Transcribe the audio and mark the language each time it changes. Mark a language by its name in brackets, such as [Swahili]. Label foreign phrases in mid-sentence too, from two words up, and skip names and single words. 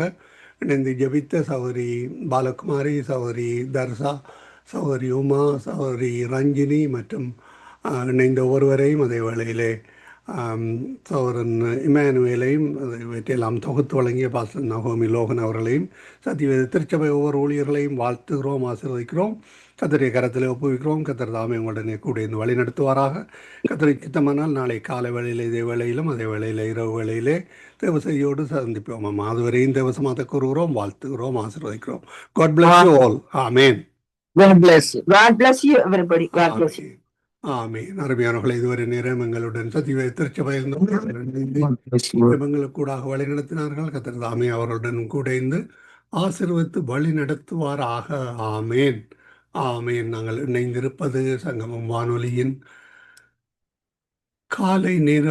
[Tamil] இணைந்து ஜபித்த சகோதரி பாலகுமாரி, சகோதரி தர்சா, சகோதரி உமா, சகோதரி ரஞ்சினி மற்றும் இணைந்த ஒருவரையும் அதே வேளையிலே சகோதரன் இமானுவேலையும் இவற்றையெல்லாம் தொகுத்து வழங்கிய பாஸ்டர் நகோமி லோகன் அவர்களையும் சத்தியவேத திருச்சபை ஒவ்வொரு ஊழியர்களையும் வாழ்த்துகிறோம், ஆசீர்வதிக்கிறோம். கத்தருடைய கரத்தில் ஒப்புவிக்கிறோம். கத்தர் தாமே உடனே கூட இருந்து வழி நடத்துவாராக. கத்தரை சித்தமானால் நாளை காலை வேளையில் இதே வேளையிலும் அதே வேளையில் இரவு வேளையிலே தேவசையோடு சந்திப்போம். அதுவரையும் தேவசமாக கூறுகிறோம், வாழ்த்துகிறோம், ஆசீர்வதிக்கிறோம். [English] God bless you all. Amen. God bless you. God bless you everybody. God bless you. [Tamil] ஆமீன். அருமையானவர்களை, இதுவரை நேரம் எங்களுடன் சத்தியவேத திருச்சபையில் ஜபங்களுக்கூடாக வழி நடத்தினார்கள். கர்த்தர் தாமே அவர்களுடன் கூட இருந்து ஆசீர்வதித்து வழி நடத்துவாராக. ஆமேன், ஆமேன். நாங்கள் இணைந்திருப்பது சங்கமம் வானொலியின் காலை நேர ஒலிபரப்பு.